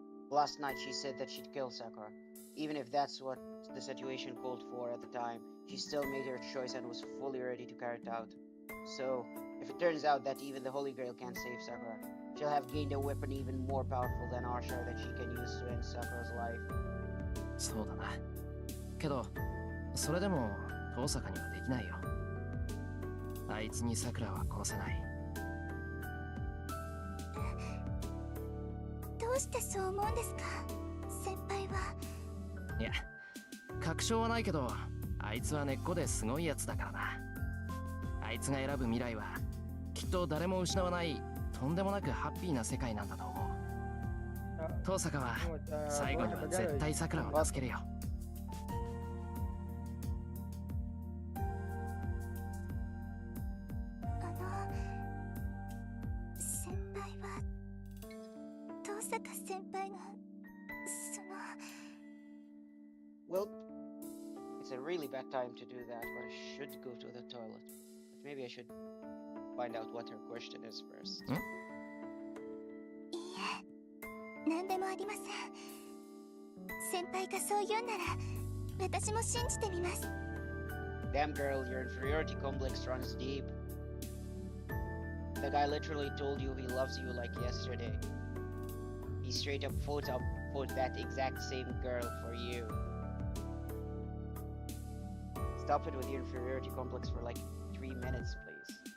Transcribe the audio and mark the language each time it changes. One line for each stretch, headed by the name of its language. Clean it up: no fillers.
English: Last night she said that she'd kill Sakura. Even if that's what the situation called for at the time, she still made her choice and was fully ready to carry it out. So, if it turns out that even the Holy Grail can't save Sakura, she'll have gained a weapon even more powerful than Arshar that she can use to end Sakura's life.
Japanese: そうだな。けど、それでも遠坂にはできないよ。あいつにサクラは殺せない。どうしてそう思うんですか、先輩は。いや、確証はないけど、あいつは根っこですごいやつだからな。あいつが選ぶ未来はきっと誰も失わないとんでもなくハッピーな世界なんだと思う。遠坂は最後には絶対サクラを助けるよ。先輩は遠坂先輩が
English: Well, it's a really bad time to do that, but I should go to the toilet. But maybe I should find out what her question is first.
Japanese: いいえ、何でもありません。先輩がそう言うなら私も信じてみます。
English: Damn girl, your inferiority complex runs deep. The guy literally told you he loves you like yesterday. He straight up fought that exact same girl for you. Stop it with your inferiority complex for like 3 minutes, please.